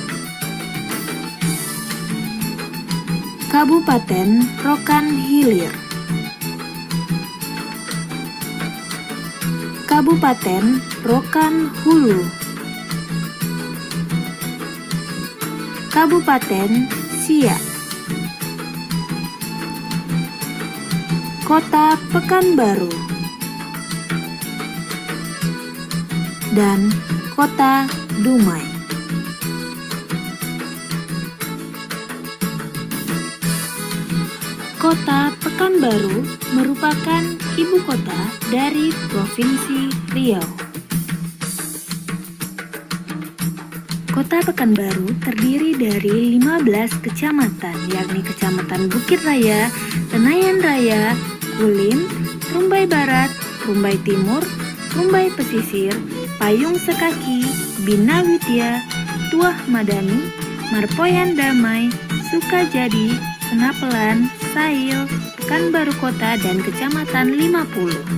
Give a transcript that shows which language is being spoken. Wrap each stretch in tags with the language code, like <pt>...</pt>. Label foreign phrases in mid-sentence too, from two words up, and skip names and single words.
<id>Kabupaten Rokan Hilir, Kabupaten Rokan Hulu, Kabupaten Siak, Kota Pekanbaru, dan Kota Dumai. Kota Pekanbaru merupakan ibu kota dari Provinsi Riau. Kota Pekanbaru terdiri dari 15 kecamatan, yakni Kecamatan Bukit Raya, Tenayan Raya, Kulim, Rumbai Barat, Rumbai Timur, Rumbai Pesisir, Payung Sekaki, Bina Widya, Tuah Madani, Marpoyan Damai, Sukajadi, Penapelan, Sail, Pekanbaru Kota, dan Kecamatan 50.</id>